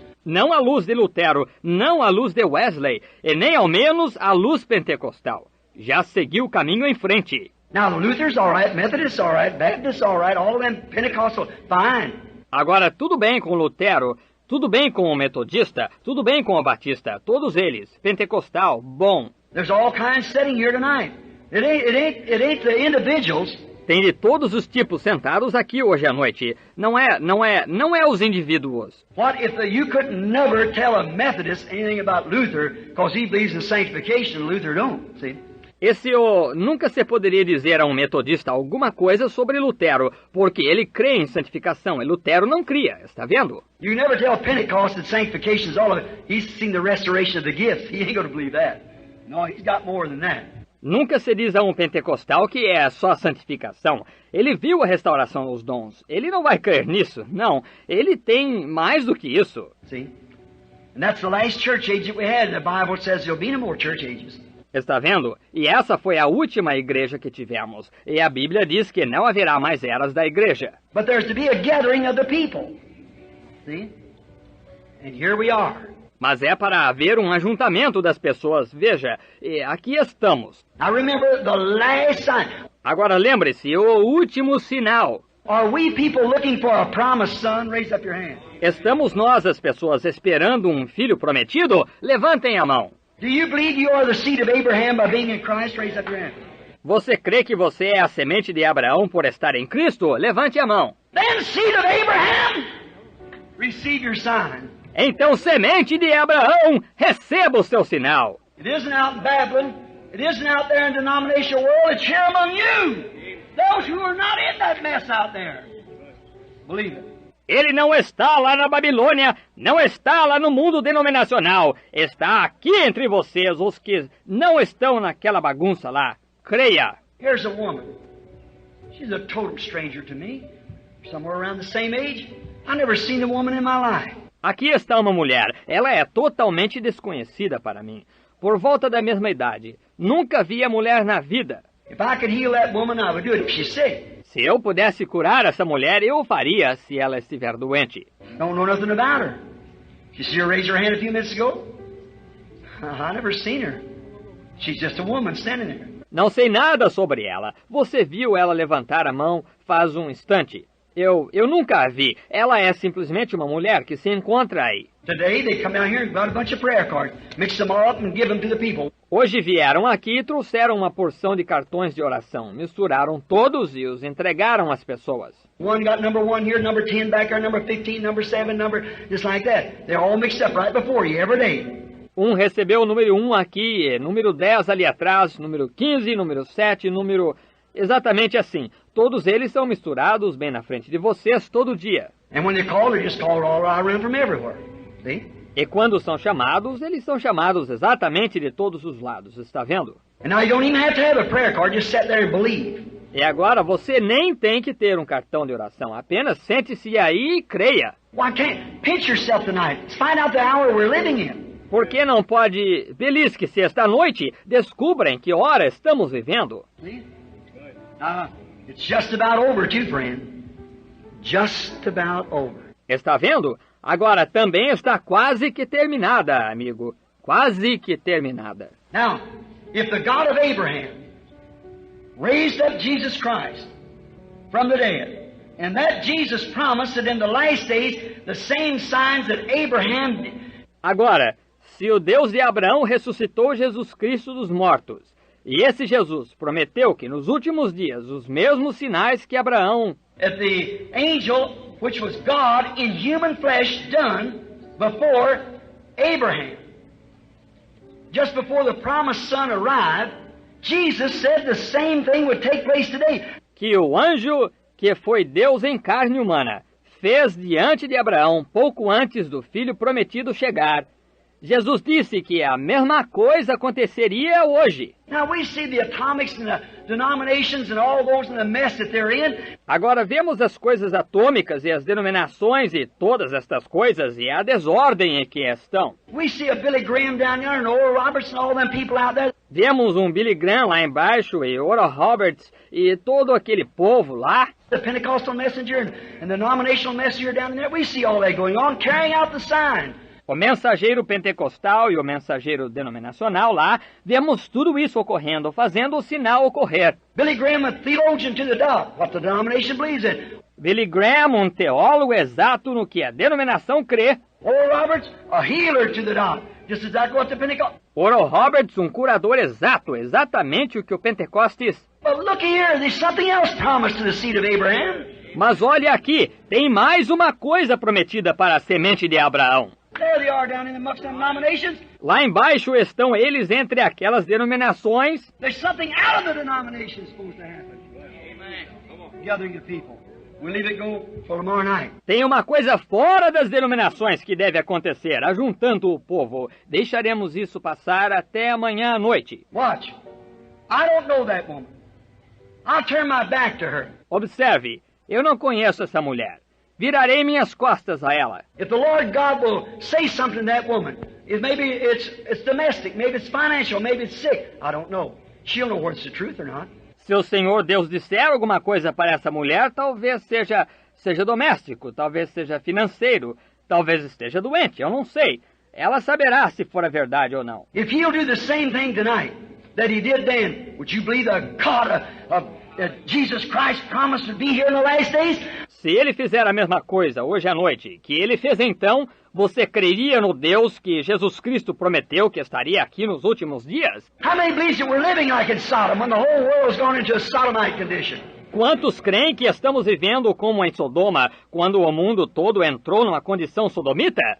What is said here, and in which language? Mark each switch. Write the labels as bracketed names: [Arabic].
[Portuguese] Não a luz de Lutero, não a luz de Wesley, e nem ao menos a luz pentecostal. Já seguiu o caminho em frente. [English] Now the Luther's all right, Methodist's all right, Baptist's all right, all of them Pentecostal, fine. [Portuguese] Agora, tudo bem com Lutero, tudo bem com o metodista, tudo bem com o batista, todos eles, pentecostal, bom. [English] There's all kinds sitting here tonight. It ain't the individuals. [Portuguese] Tem de todos os tipos sentados aqui hoje à noite. Não é os indivíduos. [English] What if you could never tell a Methodist anything about Luther because he believes in sanctification and Luther don't, see? [Portuguese] Nunca se poderia dizer a um metodista alguma coisa sobre Lutero, porque ele crê em santificação e Lutero não cria, está vendo? [English] You never tell Pentecost that sanctification is all of it. He's seen the restoration of the gifts. He ain't going to believe that. No, he's got more than that. [Portuguese] Nunca se diz a um pentecostal que é só santificação. Ele viu a restauração dos dons. Ele não vai crer nisso, não. Ele tem mais do que isso. [English] See? And that's the last church age that we had. The Bible says there'll be no more church ages. [Portuguese] Está vendo? E essa foi a última igreja que tivemos. E a Bíblia diz que não haverá mais eras da igreja. [English] But there's to be a gathering of the people. See? And here we are. [Portuguese] Mas é para haver um ajuntamento das pessoas. Veja, e aqui estamos. [English] Now remember the last sign. [Portuguese] Agora lembre-se, o último sinal. [English] Are we people looking for a promised son? Raise up your hand. [Portuguese] Estamos nós, as pessoas, esperando um filho prometido? Levantem a mão. [English] Do you believe you are the seed of Abraham by being in Christ? Raise up your hand. [Portuguese] Você crê que você é a semente de Abraão por estar em Cristo? Levante a mão. [English] Then seed of Abraham, receive your sign. [Portuguese] Então, semente de Abraão, receba o seu sinal. [English] It isn't out in Babylon. It isn't out there in the denominational world. It's here among you. Those who are not in that mess out there. Believe it. [Portuguese] Ele não está lá na Babilônia, não está lá no mundo denominacional. Está aqui entre vocês, os que não estão naquela bagunça lá. Creia. [English] Here's a woman. She's a total stranger to me. Somewhere around the same age. I've never seen a woman in my life. [Portuguese] Aqui está uma mulher. Ela é totalmente desconhecida para mim. Por volta da mesma idade. Nunca vi a mulher na vida. [English] If I could heal that woman, I would do it if she's sick. [Portuguese] Se eu pudesse curar essa mulher, eu o faria se ela estiver doente. [English] Don't know nothing about her. Did you see her raise her hand a few minutes ago? I never seen her. She's just a woman standing there. [Portuguese] Não sei nada sobre ela. Você viu ela levantar a mão faz um instante. Eu nunca a vi. Ela é simplesmente uma mulher que se encontra aí. [English] Today they come down here and got a bunch of prayer cards, mix them all up and give them to the people. [Portuguese] Hoje vieram aqui e trouxeram uma porção de cartões de oração. Misturaram todos e os entregaram às pessoas. [English] One got number 1 here, number 10 back there, number 15, number 7, number just like that. They're all mixed up right before you every day. [Portuguese] Um recebeu o número 1 aqui, número 10 ali atrás, número 15, número 7, número... Exatamente assim. Todos eles são misturados bem na frente de vocês todo dia. [English] And when they call, they just call all around from everywhere. See? [Portuguese] E quando são chamados, eles são chamados exatamente de todos os lados, está vendo? [English] And now you don't even have to have a prayer card, just sit there and believe. [Portuguese] E agora você nem tem que ter um cartão de oração, apenas sente-se aí e creia. [English] Why can't pinch yourself tonight? Let's find out the hour we're living in. [Portuguese] Por que não pode belisque-se esta noite? Descubra em que hora estamos vivendo. [English] See? It's just about over too, friend. Just about over. [Portuguese] Está vendo? Agora também está quase que terminada, amigo. Quase que terminada. [English] Now, if the God of Abraham raised up Jesus Christ from the dead, and that Jesus promised that in the last days the same signs that Abraham did. [Portuguese] Agora, se o Deus de Abraão ressuscitou Jesus Cristo dos mortos, e esse Jesus prometeu que nos últimos dias os mesmos sinais que Abraão... [English] That the angel, which was God in human flesh, done before Abraham. Just before the promised son arrived, Jesus said the same thing would take place today. [Portuguese] Que o anjo, que foi Deus em carne humana, fez diante de Abraão pouco antes do filho prometido chegar. Jesus disse que a mesma coisa aconteceria hoje. [English] Now we see the atomics and the denominations and all those in the mess that they're in. [Portuguese] Agora vemos as coisas atômicas e as denominações e todas estas coisas e a desordem em que estão. [English] We see a Billy Graham down there and Oral Roberts and all them people out there. [Portuguese] Vemos um Billy Graham lá embaixo e Oral Roberts e todo aquele povo lá. [English] The Pentecostal messenger and the denominational messenger down there. We see all that going on, carrying out the sign. [Portuguese] O mensageiro pentecostal e o mensageiro denominacional lá, vemos tudo isso ocorrendo, fazendo o sinal ocorrer. [English] Billy Graham, a theologian to the dot, what the denomination believes in. [Portuguese] Billy Graham, um teólogo exato no que a denominação crê. [English] Oral Roberts, a healer to the dot, just exactly what the Pentecost. [Portuguese] Oral Roberts, um curador exato, exatamente o que o Pentecostes. [English] But look here, there's something else promised to the seed of Abraham. [Portuguese] Mas olha aqui, tem mais uma coisa prometida para a semente de Abraão. [English] There they are down in amongst them denominations. [Portuguese] Lá embaixo estão eles entre aquelas denominações. [English] There's something out of the denomination supposed to happen. Amen. Gathering the people. We'll leave it go for tomorrow night. [Portuguese] Tem uma coisa fora das denominações que deve acontecer, ajuntando o povo. Deixaremos isso passar até amanhã à noite. [English] Watch. I don't know that woman. I'll turn my back to her. [Portuguese] Observe, eu não conheço essa mulher. Virarei minhas costas a ela. [English] If the Lord God will say something to that woman, if maybe it's domestic, maybe it's financial, maybe it's sick, I don't know. She'll know whether it's the truth or not. [Portuguese] Se o Senhor Deus disser alguma coisa para essa mulher, talvez seja doméstico, talvez seja financeiro, talvez esteja doente, eu não sei. Ela saberá se for a verdade ou não. [English] If He'll do the same thing tonight that He did then, would you believe the God of Jesus Christ promised to be here in the last days? [Portuguese] Se ele fizer a mesma coisa hoje à noite que ele fez então, você creria no Deus que Jesus Cristo prometeu que estaria aqui nos últimos dias? [English] How many believes that we're living like in Sodom when the whole world has gone into a sodomite condition? [Portuguese] Quantos creem que estamos vivendo como em Sodoma, quando o mundo todo entrou numa condição sodomita?